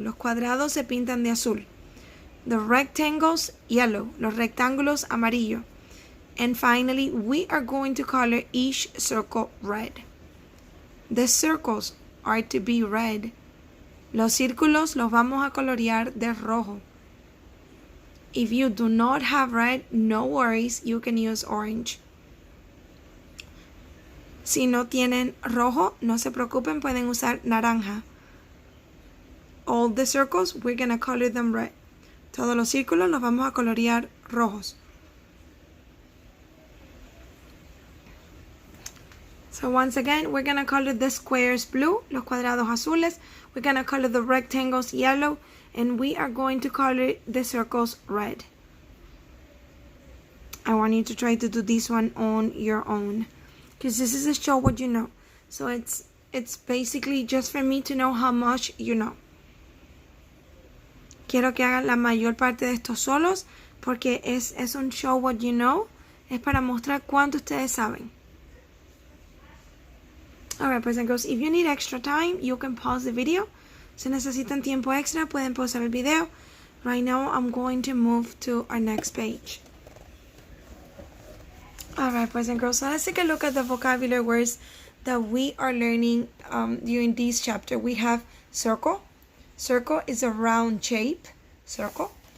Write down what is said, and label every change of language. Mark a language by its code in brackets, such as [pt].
[es] Los cuadrados se pintan de azul. [en] The rectangles yellow. [es] Los rectángulos amarillo. [en] And finally, we are going to color each circle red. The circles are to be red. [es] Los círculos los vamos a colorear de rojo. [en] If you do not have red, no worries, you can use orange. [es] Si no tienen rojo, no se preocupen, pueden usar naranja. [en] All the circles, we're going to color them red. [es] Todos los círculos los vamos a colorear rojos. [en] So once again, we're going to color the squares blue, [es] los cuadrados azules. [en] We're going to color the rectangles yellow. And we are going to color the circles red. I want you to try to do this one on your own, because this is a show what you know. So it's basically just for me to know how much you know. [es] Quiero que hagan la mayor parte de estos solos, porque es un [en] show what you know. [es] Es para mostrar cuánto ustedes saben. [en] Alright, boys and girls, if you need extra time, you can pause the video. [es] Si necesitan tiempo extra, pueden pausar el video. [en] Right now, I'm going to move to our next page. Alright, boys and girls, so let's take a look at the vocabulary words that we are learning during this chapter. We have circle. Circle is a round shape. Circle.